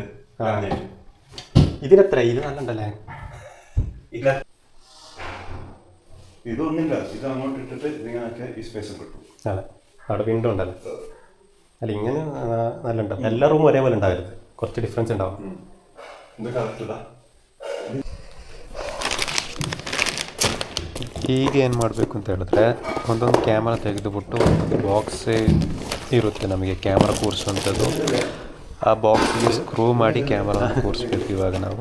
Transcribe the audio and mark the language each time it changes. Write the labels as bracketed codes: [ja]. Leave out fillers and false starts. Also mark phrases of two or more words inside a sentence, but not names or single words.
[ml] ഇതിനെത്ര? ഇത് നല്ലണ്ടല്ലേ? ഇല്ല, ഇതൊന്നില്ല. ഇത് അങ്ങോട്ട് ഇട്ടിട്ട് ഇതിങ്ങനെ ഈ സ്പേസ് കിട്ടും. അതെ, അവിടെ വിൻഡോ ഉണ്ടല്ലോ. അല്ല, ഇങ്ങനെ നല്ല ഉണ്ടാവും. എല്ലാ റൂമും ഒരേപോലെ ഉണ്ടാവരുത്, കുറച്ച് ഡിഫറൻസ് ഉണ്ടാവും. ഇത് ಕರೆಕ್ಟಾ? [kn] ಈಗ ಏನು ಮಾಡಬೇಕು ಅಂತ ಹೇಳಿದ್ರೆ, ಒಂದೊಂದು ಕ್ಯಾಮ್ರಾ ತೆಗೆದುಬಿಟ್ಟು ಒಂದೊಂದು ಬಾಕ್ಸ್ ಇರುತ್ತೆ ನಮಗೆ ಕ್ಯಾಮ್ರಾ ಕೂರಿಸುವಂಥದ್ದು. ಆ ಬಾಕ್ಸಿಗೆ ಸ್ಕ್ರೂ ಮಾಡಿ ಕ್ಯಾಮ್ರಾನ ಕೂರಿಸ್ಬೇಕು ಇವಾಗ ನಾವು.